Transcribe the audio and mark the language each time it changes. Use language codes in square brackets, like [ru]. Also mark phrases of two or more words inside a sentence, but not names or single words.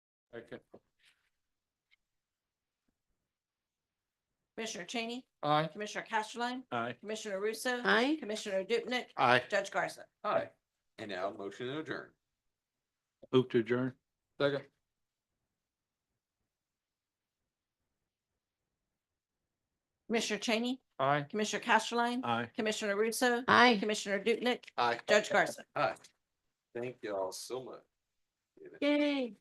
[en] Okay. Commissioner Cheney, Aye. Commissioner Castleline, Aye. Commissioner Russo. Aye. Commissioner Dupnick. Aye. Judge Garza. Aye. And now motion to adjourn. Move to adjourn. Second. Commissioner Cheney, Aye. Commissioner Castleline, Aye. Commissioner Russo. Aye. Commissioner Dupnick. Aye. Judge Garza. Aye. Thank you all so much. Yay.